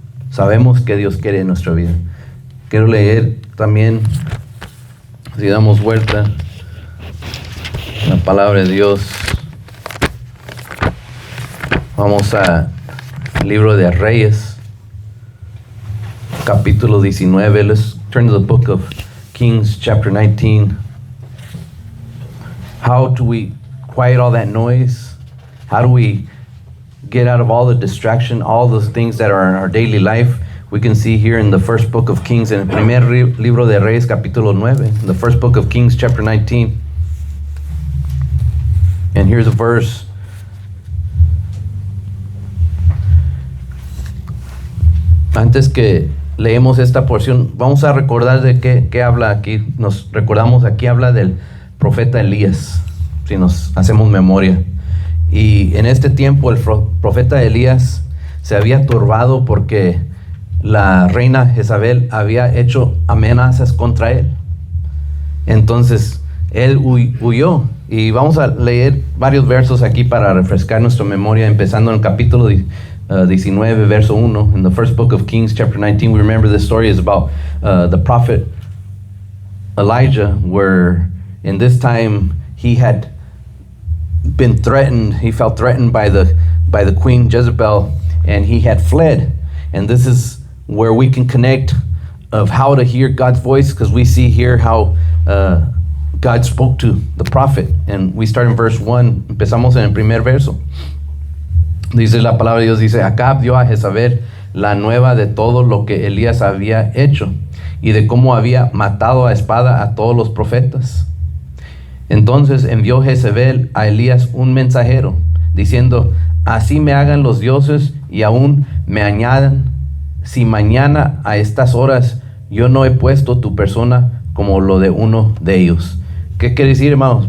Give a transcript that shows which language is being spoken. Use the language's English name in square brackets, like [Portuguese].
[Spanish] Sabemos que Dios quiere en nuestra vida. Quiero leer también, si damos vuelta, la palabra de Dios. Vamos al libro de Reyes, capítulo 19. [English] Let's turn to the book of Kings, chapter 19. How do we quiet all that noise? How do we get out of all the distraction, all those things that are in our daily life? We can see here in the first book of Kings, in [Spanish] el primer libro de Reyes, capítulo 9, [English] the first book of Kings, chapter 19. And here's a verse. [Spanish] Antes que leemos esta porción, vamos a recordar de qué habla aquí. Nos recordamos, aquí habla del profeta Elías, si nos hacemos memoria. Y en este tiempo el profeta Elías se había turbado porque la reina Jezabel había hecho amenazas contra él. Entonces él huyó. Y vamos a leer varios versos aquí para refrescar nuestra memoria, empezando en el capítulo 19, verso 1. [English] In the first book of Kings, chapter 19, we remember this story is about the prophet Elijah, where in this time he had been threatened. He felt threatened by the queen Jezebel, and he had fled. And this is where we can connect of how to hear God's voice, because we see here how God spoke to the prophet. And we start in verse 1. [Spanish] Empezamos en el primer verso. Dice la palabra de Dios, dice, Acab dio a Jezabel la nueva de todo lo que Elías había hecho y de cómo había matado a espada a todos los profetas. Entonces envió Jezabel a Elías un mensajero, diciendo, así me hagan los dioses y aún me añadan, si mañana a estas horas yo no he puesto tu persona como lo de uno de ellos. ¿Qué quiere decir, hermanos?